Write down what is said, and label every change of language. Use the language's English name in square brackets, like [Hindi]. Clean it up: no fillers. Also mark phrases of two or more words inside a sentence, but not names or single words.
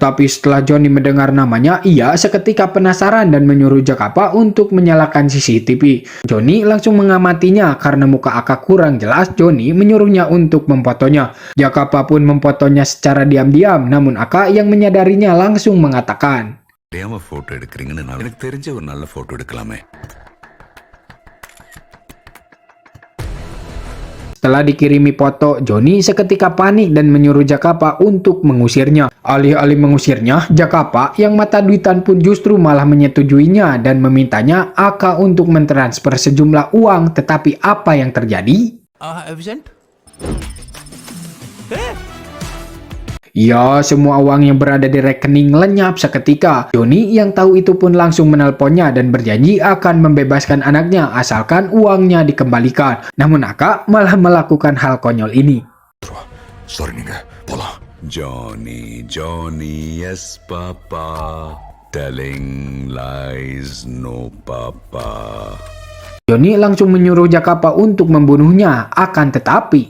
[Indonesian] Tapi setelah Johnny mendengar namanya, ia seketika penasaran dan menyuruh Zacapa untuk menyalakan CCTV. Johnny langsung mengamatinya karena muka Aka kurang jelas. Johnny menyuruhnya untuk memfotonya. Zacapa pun memfotonya secara diam-diam, namun Aka yang menyadarinya langsung mengatakan, [Tamil] போட்டோ எடுக்கிறீங்கன்னு எனக்கு தெரிஞ்ச ஒரு நல்ல போட்டோ எடுக்கலாமே. [Indonesian] Setelah dikirimi foto, Johnny seketika panik dan menyuruh Zacapa untuk mengusirnya. Alih-alih mengusirnya, Zacapa yang mata duitan pun justru malah menyetujuinya dan memintanya Aka untuk mentransfer sejumlah uang. Tetapi apa yang terjadi? Ya, semua uang yang berada di rekening lenyap seketika. Johnny yang tahu itu pun langsung menelponnya dan berjanji akan membebaskan anaknya asalkan uangnya dikembalikan. Namun Aka malah melakukan hal konyol ini. [Tamil] Sorry நீங்க போலாம். [English] Johnny, yes papa. Telling lies, no papa. [Indonesian] Johnny langsung menyuruh Zacapa untuk membunuhnya. Akan tetapi